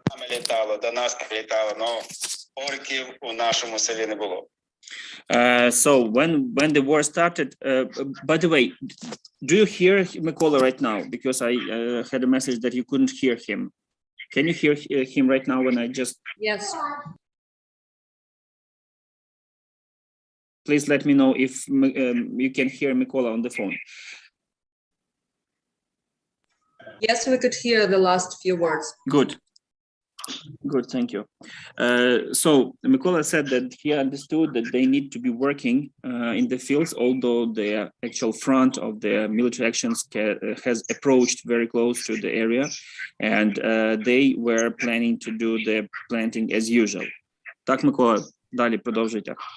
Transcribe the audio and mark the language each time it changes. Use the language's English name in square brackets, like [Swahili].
[Ukrainian] Літало, до нас прилітало, але орків у нашому селі не було. [English] So when the war started, by the way, do you hear Mykola right now? Because I had a message that you couldn't hear him. Can you hear him right now when I just... Yes. Please let me know if you can hear Mykola on the phone. Yes, we could hear the last few words. Good. Good, thank you. So Mykola said that he understood that they need to be working in the fields, although the actual front of the military actions has approached very close to the area, and they were planning to do the planting as usual. [Ukrainian] Так, Mykola, далі продовжуйте.